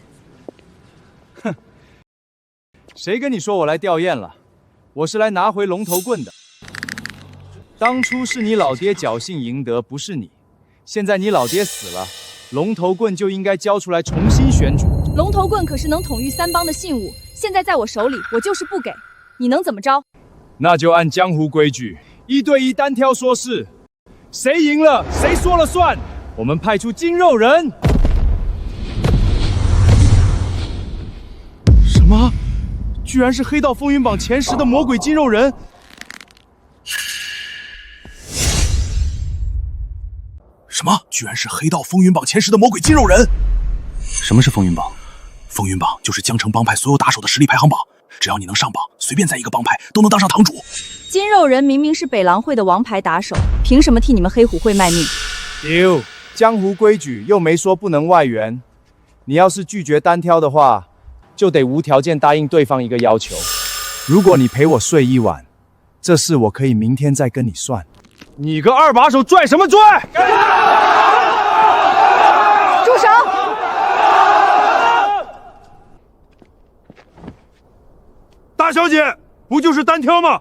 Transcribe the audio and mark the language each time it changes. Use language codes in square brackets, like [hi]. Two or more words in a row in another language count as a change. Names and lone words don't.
[zh] 哼，誰跟你說我來弔唁了？我是來拿回龍頭棍的。當初是你老爹僥倖贏得，不是你。現在你老爹死了，龍頭棍就應該交出來重新選主。龍頭棍可是能統御3 幫的信物，現在在我手裡，我就是不給，你能怎麼着？那就按江湖規矩，1對1單挑說事，誰贏了誰說了算。我們派出筋肉人。什麼？居然是黑道風雲榜前10的魔鬼筋肉人！什麼？居然是黑道風雲榜前10的魔鬼筋肉人！什麼是風雲榜？風雲榜就是江城幫派所有打手的實力排行榜，只要你能上榜，隨便在一個幫派都能當上堂主。筋肉人明明是北狼會的王牌打手，憑什麼替你們黑虎會賣命？丟！江湖規矩又沒說不能外援，你要是拒絕單挑的話，就得無條件答應對方一個要求。如果你陪我睡一晚，這事我可以明天再跟你算。你個二把手拽什麼拽？住手！大小姐， 不就是单挑吗？